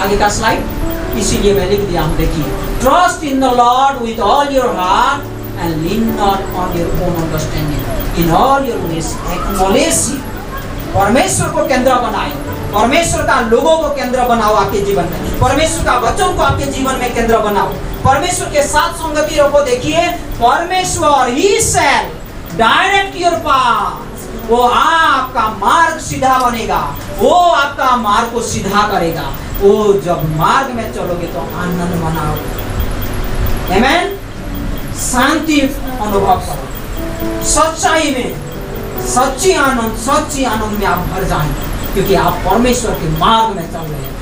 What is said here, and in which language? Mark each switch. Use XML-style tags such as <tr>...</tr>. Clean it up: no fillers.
<hi>आगे का स्लाइड, इसीलिए मैं लिख दिया हूँ, देखिए।</hi> <en>Trust in the lord with all your heart and lean not on your own understanding. In all your ways acknowledge Him.</en> <hi>परमेश्वर को केंद्र बनाए, परमेश्वर का लोगों को केंद्र बनाओ आपके जीवन में, परमेश्वर का वचन को आपके जीवन में केंद्र बनाओ, परमेश्वर के साथ संगति रखो। देखिए, परमेश्वर</hi> <en>He shall direct your path.</en> <hi>वो आपका मार्ग सीधा बनेगा, वो आपका मार्ग को सीधा करेगा। वो जब मार्ग में चलोगे तो आनंद मनाओगे। आमेन। शांति अनुभव करो, सच्चाई में, सच्ची आनंद में आप भर जाएंगे, क्योंकि आप परमेश्वर के मार्ग में चल रहे हैं।</hi>